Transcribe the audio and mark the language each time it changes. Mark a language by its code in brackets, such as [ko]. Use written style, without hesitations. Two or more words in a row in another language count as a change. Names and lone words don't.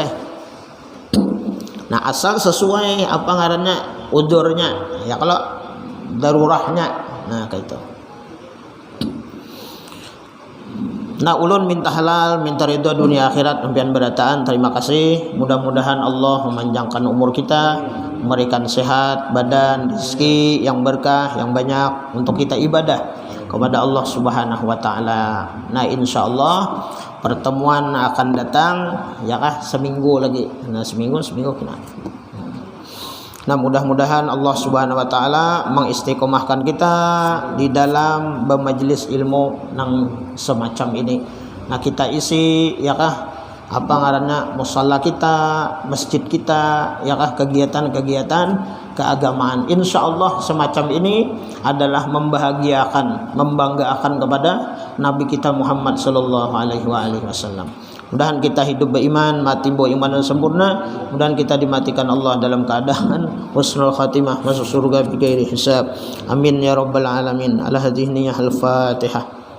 [bjn] Nah, asal sesuai apa ngarannya udurnya. Ya kalau darurahnya, nah kayak itu. Nah, ulun minta halal, minta ridho dunia akhirat, impian berataan. Terima kasih. Mudah-mudahan Allah memanjangkan umur kita, memberikan sehat badan, rezeki yang berkah, yang banyak untuk kita ibadah kepada Allah [ar] سبحانه وتعالى. [bjn] Nah, insyaallah pertemuan akan datang ya kah seminggu lagi. Nah, seminggu kena. Nah, mudah-mudahan Allah [ar] سبحانه وتعالى [bjn] mengistiqomahkan kita di dalam bermajelis ilmu nang semacam ini. Nah, kita isi ya kah apa ngarannya musalla kita, masjid kita, ya kah kegiatan-kegiatan keagamaan. Insyaallah semacam ini adalah membahagiakan, membanggakan kepada Nabi kita Muhammad [ar] صلى الله عليه وسلم. [bjn] Mudahan kita hidup beriman, mati beriman dan sempurna. Mudahan kita dimatikan Allah dalam keadaan [ar] حسن الخاتمة, [bjn] masuk surga [ar] بغير حساب. آمين يا رب العالمين على هذه الفاتحة.